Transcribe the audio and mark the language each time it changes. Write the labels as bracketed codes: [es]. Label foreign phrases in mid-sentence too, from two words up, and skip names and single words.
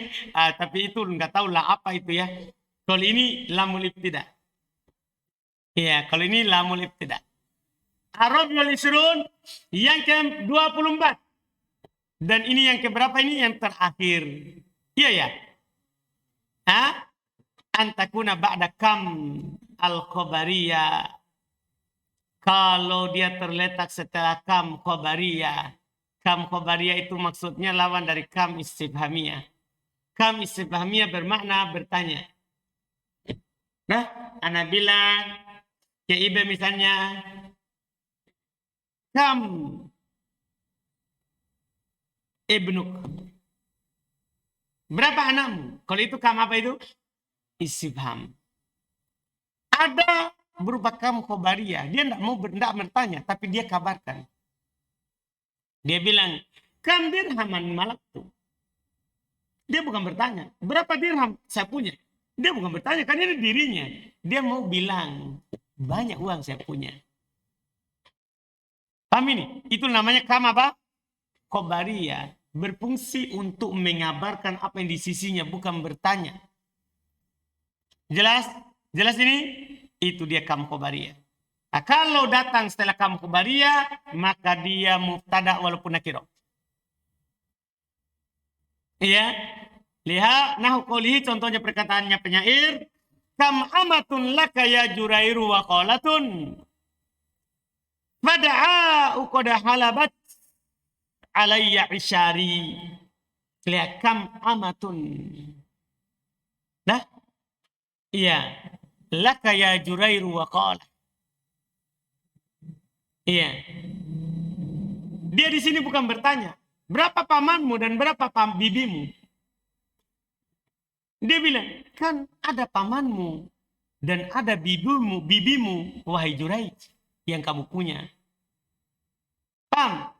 [id] Tapi itu nggak tahu lah apa itu ya. Kalau ini [ar] لام الابتداء. [id] Iya, kalau ini [ar] لام الابتداء. الرابع والعشرون [id] yang ke-24. Dan ini yang keberapa ini? Yang terakhir. Iya ya. [ar] أن تكون بعد كم الخبرية. [id] Kalau dia terletak setelah [ar] كم خبرية. كم خبرية [id] itu maksudnya lawan dari [ar] كم استفهامية. كم استفهامية [id] bermakna bertanya. Nah, ana bilang ke ibe misalnya, [ar] كم ابنك. [id] Berapa anakmu? Kalau itu kam apa itu? Istifham. Ada berupa [ar] كم خبرية. [id] Dia tidak bertanya, tapi dia kabarkan. Dia bilang, [ar] كم درهما ملكت. [id] Dia bukan bertanya, berapa dirham saya punya. Dia bukan bertanya, kan ini dirinya. Dia mau bilang, banyak uang saya punya. Paham ini? Itu namanya kam apa? Khobariyah. Berfungsi untuk mengabarkan apa yang di sisinya, bukan bertanya. Jelas? Jelas ini? Itu dia [ar] كم خبرية. [id] Nah, kalau datang setelah [ar] كم خبرية, [id] maka dia mubtada walaupun nakiro. Iya. Lihat [ar] نحو قوله, [id] contohnya perkataannya penyair, [ar] كم عمة لك يا جرير وخالة. فدعاء قد حلبت علي عشاري. [id] Lihat [ar] كم عمة. [id] Nah, iya. [ar] لك يا جرير وخالة. Iya. [id] Dia di sini bukan bertanya, berapa pamanmu dan berapa bibimu? Dia bilang, kan ada pamanmu dan ada bibimu, wahai Juraij, yang kamu punya. Paham?